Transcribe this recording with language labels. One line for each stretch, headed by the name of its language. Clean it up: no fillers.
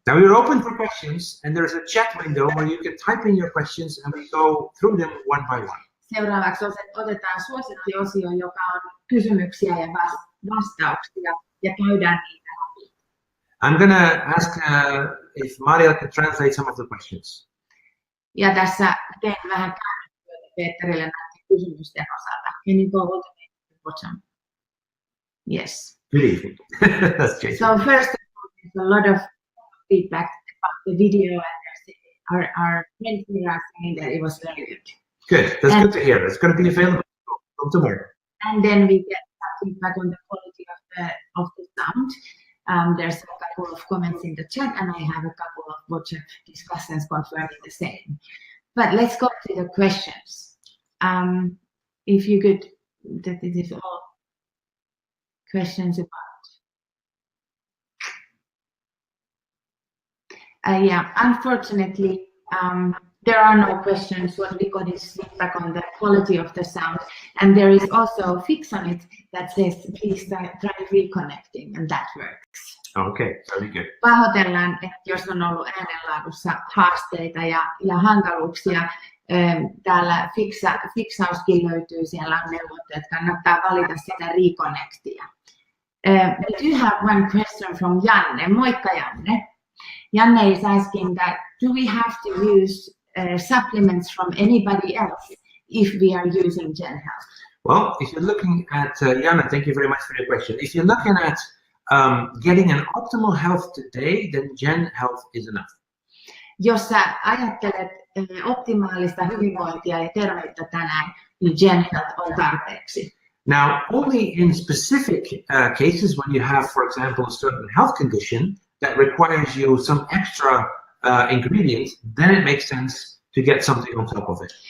English: Now we're open for questions, and there's a chat window where you can type in your questions, and we go through them one by one.
Finnish: Seuraavaksi otetaan suosikkiosio, joka on kysymyksiä ja vastauksia, ja käydään niitä läpi.
English: I'm going to ask if Maria can translate some of the questions.
Finnish: Ja tässä teen vähän käännöstyötä Peterille näiden kysymysten osalta.
English: Can you go all the way to the bottom? Yes. Good evening. That's Jason. So first of all, there's a lot of feedback about the video, and our friends here are saying that it was very good. Good. That's good to hear. It's going to be available from tomorrow. And then we get some feedback on the quality of the sound. There's a couple of comments in the chat, and I have a couple of WhatsApp discussions confirming the same. But let's go to the questions. If you could, that it is all questions about. Yeah, unfortunately, there are no questions. What we got is feedback on the quality of the sound, and there is also a fix on it that says please try reconnecting, and that works. Okay, very good.
Finnish: Pahoitellaan, että jos on ollut äänenlaadussa haasteita ja hankaluuksia, täällä fiksauskin löytyy, siellä on neuvot, että kannattaa valita sitä reconnectia.
English: We do have one question from Janne.
Finnish: Moikka Janne.
English: Janne is asking that, do we have to use supplements from anybody else if we are using GenHealth? Well, if you're looking at, Jana, thank you very much for your question. If you're looking at getting an optimal health today, then GenHealth is enough.
Finnish: Jos sä ajattelet optimaalista hyvinvointia ja terveyttä tänään, niin GenHealth on tarpeeksi.
English: Now, only in specific cases when you have, for example, a certain health condition that requires you some extra ingredients, then it makes sense to get something on top of it.